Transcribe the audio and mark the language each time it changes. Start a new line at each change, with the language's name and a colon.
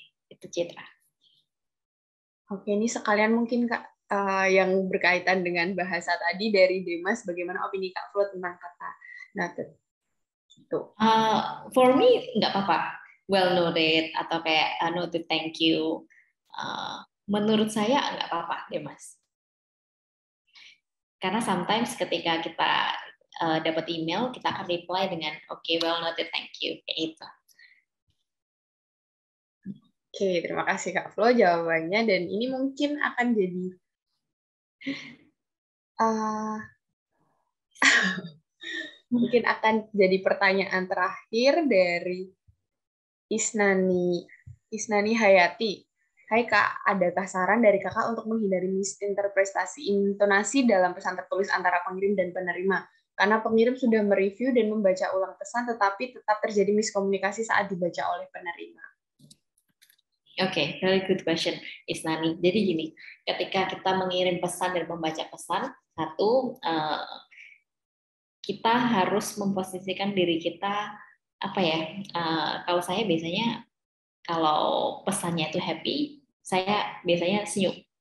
Indonesian: Itu Citra. Oke, ini sekalian mungkin Kak yang berkaitan dengan bahasa tadi dari Demas, bagaimana opini Kak Flo tentang kata noted? Gitu.
English: For me
Indonesian: nggak apa-apa,
English: well noted
Indonesian: atau kayak
English: noted thank you.
Indonesian: Menurut saya nggak apa-apa, Demas. Karena sometimes ketika kita dapat email, kita akan reply dengan
English: okay, well noted thank you,
Indonesian: kayak itu. Oke, terima kasih Kak Flo jawabannya, dan ini mungkin akan jadi mungkin akan jadi pertanyaan terakhir dari Isnani Hayati. Hai Kak, adakah saran dari Kakak untuk menghindari misinterpretasi intonasi dalam pesan tertulis antara pengirim dan penerima? Karena pengirim sudah mereview dan membaca ulang pesan, tetapi tetap terjadi miskomunikasi saat dibaca oleh penerima.
English: Oke, very good question, Isnani.
Indonesian: Jadi gini, ketika kita mengirim pesan dan membaca pesan, satu, kita harus memposisikan diri kita, apa ya, kalau saya biasanya, kalau pesannya itu happy, saya biasanya senyum.